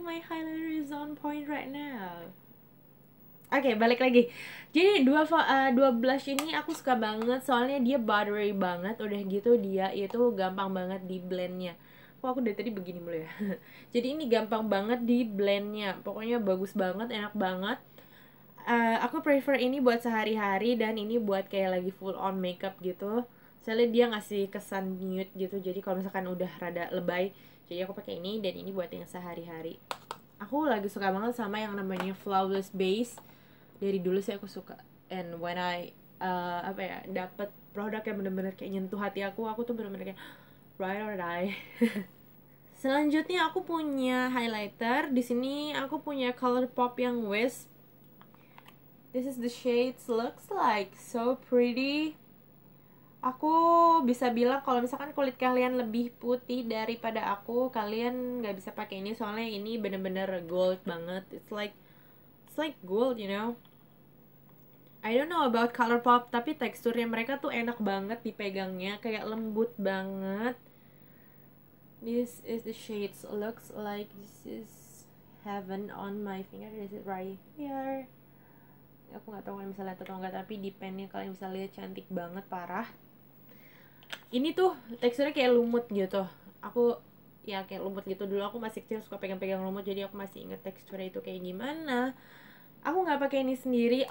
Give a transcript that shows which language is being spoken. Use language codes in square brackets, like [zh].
[en] My highlighter is on point right now. [id] Oke, balik lagi. Jadi dua blush ini aku suka banget, soalnya dia buttery banget. Udah gitu dia itu gampang banget di blendnya. Kok aku dari tadi begini mulu ya. Jadi ini gampang banget di blendnya. Pokoknya bagus banget, enak banget. Aku prefer ini buat sehari-hari, dan ini buat kayak lagi full on makeup gitu. Soalnya dia ngasih kesan nude gitu. Jadi kalau misalkan udah rada lebay, jadi aku pakai ini, dan ini buat yang sehari-hari. Aku lagi suka banget sama yang namanya Flawless Base. Dari dulu sih aku suka, [en] and when I [id] dapet produk yang bener-bener kayak nyentuh hati aku tuh bener-bener kayak ride or die. Selanjutnya aku punya highlighter. Di sini aku punya ColourPop yang Wisp. [en] This is the shades, looks like so pretty. [id] Aku bisa bilang kalau misalkan kulit kalian lebih putih daripada aku, kalian nggak bisa pakai ini, soalnya ini bener-bener gold banget. [en] It's like gold, you know. I don't know about ColourPop, [id] tapi teksturnya mereka tuh enak banget dipegangnya, kayak lembut banget. [en] This is the shades, looks like this is heaven on my finger. Is it right here? [id] Aku nggak tahu kalian bisa lihat atau enggak, tapi di pennya kalian bisa lihat cantik banget, parah. Ini tuh teksturnya kayak lumut gitu. Aku ya kayak lumut gitu. Dulu aku masih kecil suka pegang-pegang lumut, jadi aku masih inget teksturnya itu kayak gimana. Aku nggak pakai ini sendiri.